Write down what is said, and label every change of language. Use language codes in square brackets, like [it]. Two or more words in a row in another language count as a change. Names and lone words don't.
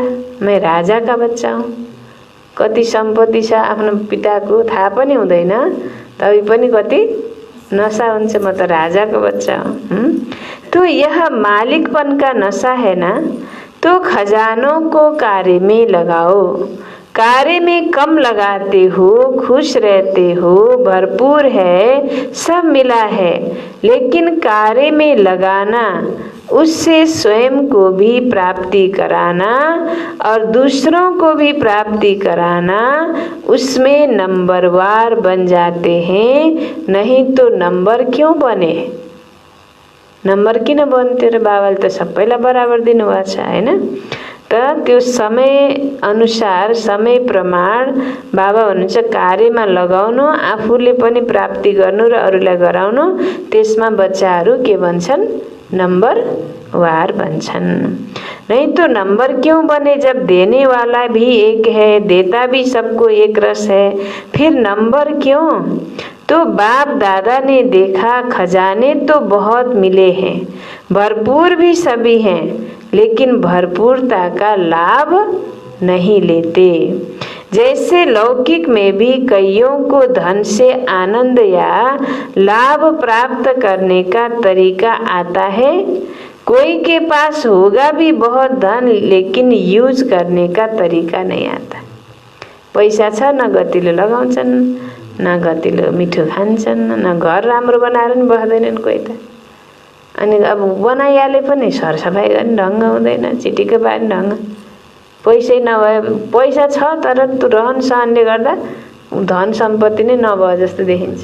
[hi] मैं राजा का बच्चा हूँ, [ne] कति सम्पत्ति छ आफ्नो पिताको थाहा पनि हुँदैन, तबै पनि कति नशा हुन्छ, म त राजाको बच्चा हूँ। [hi] तो यह मालिकपन का नशा है ना, तो खजानों को कार्य में लगाओ। कार्य में कम लगाते हो, खुश रहते हो, भरपूर है, सब मिला है, लेकिन कार्य में लगाना, उससे स्वयं को भी प्राप्ति कराना और दूसरों को भी प्राप्ति कराना, उसमें नंबरवार बन जाते हैं। नहीं तो नंबर क्यों बने? [ne] नंबर किन बन्थ्यो र? बाबाले त सबैलाई बराबर दिनुभएको छ हैन। त त्यो समय अनुसार समय प्रमाण बाबा भन्नुहुन्छ कार्यमा लगाउनु, आफूले पनि प्राप्ति गर्नु र अरूलाई गराउनु। त्यसमा बच्चाहरू के भन्छन्? नंबरवार भन्छन्। [hi] नहीं तो नंबर क्यों बने जब देने वाला भी एक है, देता भी सबको एक रस है, फिर नंबर क्यों? तो बाप दादा ने देखा खजाने तो बहुत मिले हैं, भरपूर भी सभी हैं, लेकिन भरपूरता का लाभ नहीं लेते। जैसे लौकिक में भी कईयों को धन से आनंद या लाभ प्राप्त करने का तरीका आता है, कोई के पास होगा भी बहुत धन, लेकिन यूज करने का तरीका नहीं आता। [ne] पैसा छ, न गतिले लगाउँछन्, न गतिले मिठो खान्छन्, न घर राम्रो बनाएर नि बस्दैनन् कोही त। अनि अब बनाइहाले पनि सरसफाइ गर्ने ढङ्ग हुँदैन, चिटिक्क पार्ने ढङ्ग। पैसै नभए, पैसा छ तर रहन सहनले गर्दा धन सम्पत्ति नै नभए जस्तो देखिन्छ।